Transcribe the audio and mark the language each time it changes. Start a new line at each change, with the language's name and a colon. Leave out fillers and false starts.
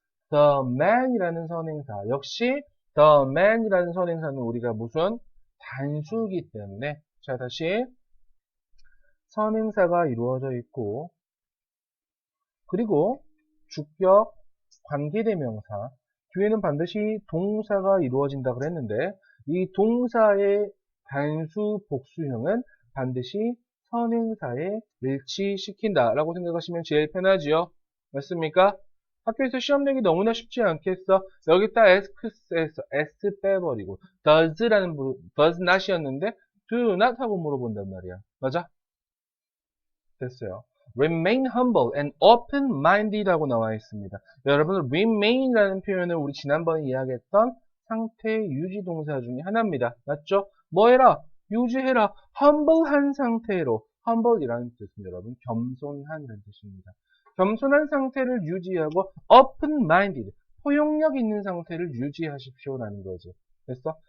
Korean: the man이라는 선행사, 역시 the man이라는 선행사는 우리가 무슨 단수이기 때문에, 자 다시 선행사가 이루어져 있고, 그리고 주격, 관계대명사, 뒤에는 반드시 동사가 이루어진다 그랬는데, 이 동사의 단수 복수형은 반드시 선행사에 일치시킨다 라고 생각하시면 제일 편하지요. 맞습니까? 학교에서 시험 내기 너무나 쉽지 않겠어? 여기다 ask에서 s 빼버리고 does not이었는데 do not 하고 물어본단 말이야. 맞아? 됐어요.
English: Remain humble and open-minded
Korean: 라고 나와 있습니다. 여러분, remain이라는 표현은 우리 지난번에 이야기했던 상태 유지 동사 중에 하나입니다. 맞죠? 뭐 해라? 유지해라. humble한 상태로. humble이라는 뜻은 여러분, 겸손한이라는 뜻입니다. 겸손한 상태를 유지하고 open-minded, 포용력 있는 상태를 유지하십시오라는 거지. 됐어?